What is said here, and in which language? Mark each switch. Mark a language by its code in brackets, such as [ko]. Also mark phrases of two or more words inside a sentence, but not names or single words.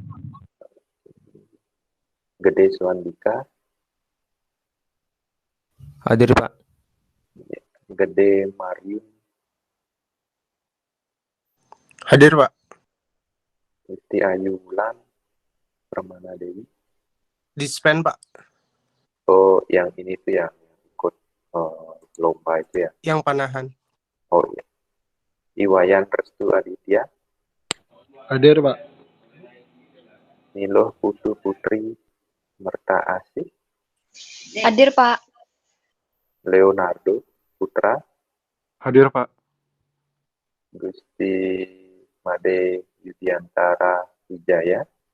[id] Gede Suandika. Hadir, Pak. Gede Marium. Hadir, Pak. Isti Ayu Wulan. Permana Dewi. Dispen, Pak. Oh, yang ini tuh yang ikut lomba itu ya. Yang panahan. Oh iya. Iwayan Restu Aditya. Hadir, Pak. Niloh Putu Putri Merta Asih. Hadir, Pak. Leonardo Putra. Hadir, Pak. Gusti Made Yudiantara Wijaya.